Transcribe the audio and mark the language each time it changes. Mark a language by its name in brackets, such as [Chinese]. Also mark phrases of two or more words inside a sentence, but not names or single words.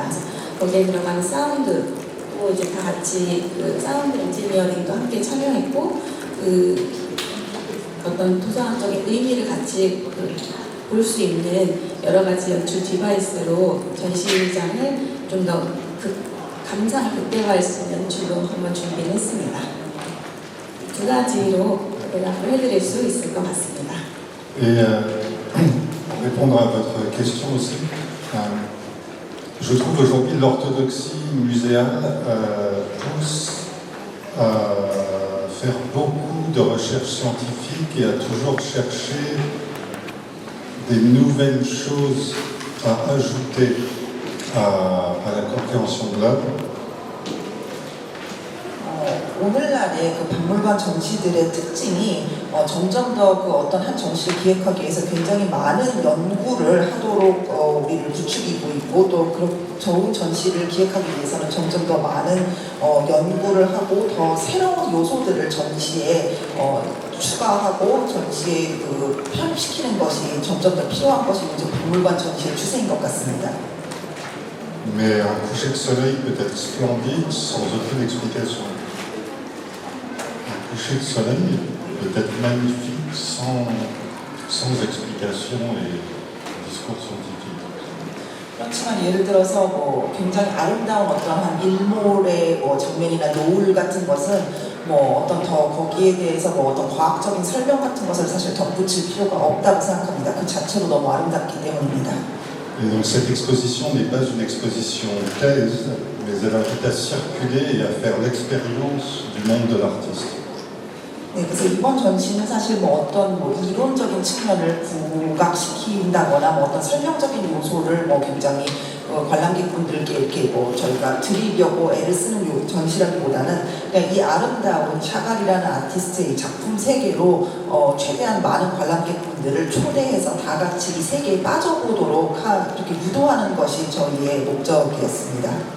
[Korean] 그래서 거기에 들어가는 사운드 또 이제 다 같이 그 사운드 엔지니어링도 함께 참여했고 어떤 도서학적인 의미를 같이 볼 수 있는 여러 가지 연출 디바이스로 전시장을 좀 더 감상을 극대화할 수 있는 연출로 한번 준비를 했습니다. 2가지로 대답을 해드릴 수 있을 것 같습니다. [French] Et pour répondre à votre question aussi, je trouve aujourd'hui l'orthodoxie muséale pousse à faire beaucoup de recherches scientifiques et à toujours chercher des nouvelles choses à ajouter à la compréhension de l'œuvre. [Korean] 오늘날의 그 박물관 전시들의 특징이 점점 더 그 어떤 한 전시를 기획하기 위해서 굉장히 많은 연구를 하도록 우리를 부추기고 있고 또 그런 좋은 전시를 기획하기 위해서는 점점 더 많은 연구를 하고 더 새로운 요소들을 전시에 추가하고 전시에 편입시키는 것이 점점 더 필요한 것이 이제 박물관 전시의 추세인 것 같습니다. [French] Mais un coucher de soleil peut être splendide sans aucune explication. Un coucher de soleil peut être magnifique sans explication et discours scientifique. [Korean] 그렇지만 예를 들어서 굉장히 아름다운 어떠한 일몰의 장면이나 노을 같은 것은 어떤 더 거기에 대해서 어떤 과학적인 설명 같은 것을 사실 덧붙일 필요가 없다고 생각합니다. 그 자체로 너무 아름답기 때문입니다. [French] Et donc cette exposition n'est pas une exposition thèse, mais elle invite à circuler et à faire l'expérience du monde de l'artiste. [Korean] 네, 그래서 이번 전시는 사실 어떤 이론적인 측면을 부각시킨다거나 어떤 설명적인 요소를 굉장히 관람객분들께 이렇게 저희가 드리려고 애를 쓰는 전시라기보다는 그냥 이 아름다운 샤갈이라는 아티스트의 작품 세계로 최대한 많은 관람객분들을 초대해서 다 같이 이 세계에 빠져보도록 이렇게 유도하는 것이 저희의 목적이었습니다.